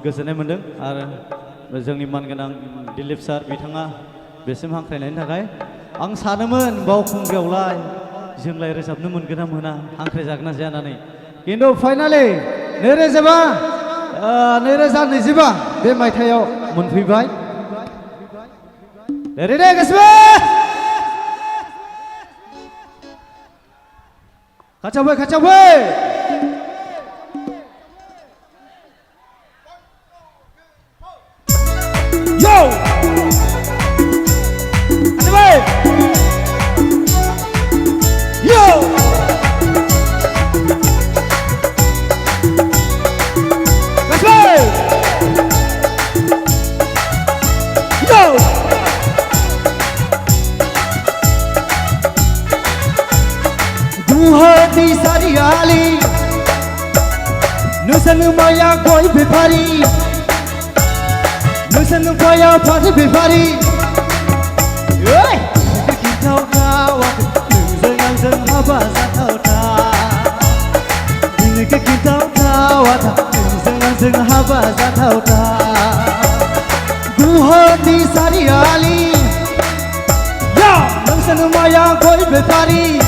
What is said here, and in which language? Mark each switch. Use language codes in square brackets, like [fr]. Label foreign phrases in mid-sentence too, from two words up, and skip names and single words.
[brx] गोजोननाय मोनदों आरो जोंनि मानगोनां दिलीप सार बिथाङा बेसिम हांख्रायनायनि थाखाय आं सानोमोन बावखुंग्रियावलाय जोंलाय रोजाबनो मोनगोन ना मोना हांख्रायजागोन ना जाया होननानै खिन्थु फाइनालि 2025 बे मायथाइयाव मोनफैबाय रेडि गासिबो खाथियाव फै खाथियाव फै Yo! Yo! [en] Let's go! Yo! [brx] Duhati sariali Nusanu maya koi bipari नोंसानो माया फाथै बेफारि खिन्थावथाव नोंजों आंजों हाबा जाथावथाव दिनैखौ खिन्थावथाव नोंजों आंजों हाबा जाथावथाव गुवाहाटी सारियालि नोंसानो माया गय बेफारि